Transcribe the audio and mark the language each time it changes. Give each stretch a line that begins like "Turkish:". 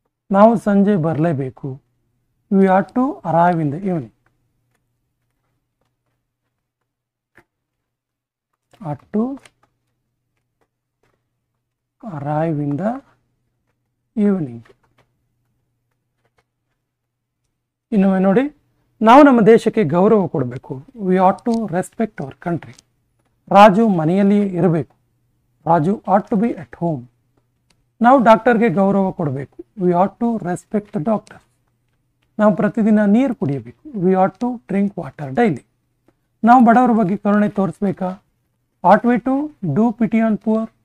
Kannada: ನಾವು ಸಂಜೆ ಬರಲೇಬೇಕು.
English: we ought to arrive in the evening. ought to arrive in the evening.
Kannada: ಇನ್ನೊಮ್ಮೆ ನೋಡಿ, ನಾವು ನಮ್ಮ ದೇಶಕ್ಕೆ ಗೌರವ ಕೊಡಬೇಕು.
English: we ought to respect our country.
Kannada: Raju ಮನೆಯಲ್ಲಿಯೇ ಇರಬೇಕು.
English: Raju ought to be at home.
Kannada: ನಾವು ಡಾಕ್ಟರ್ಗೆ ಗೌರವ ಕೊಡಬೇಕು.
English: we ought to respect the doctor.
Kannada: ನಾವು ಪ್ರತಿದಿನ ನೀರು ಕುಡಿಯಬೇಕು.
English: we ought to drink water daily.
Kannada: ನಾವು ಬಡವರ ಬಗ್ಗೆ ಕರುಣೆ ತೋರಿಸಬೇಕಾ?
English: ought we to do pity on poor.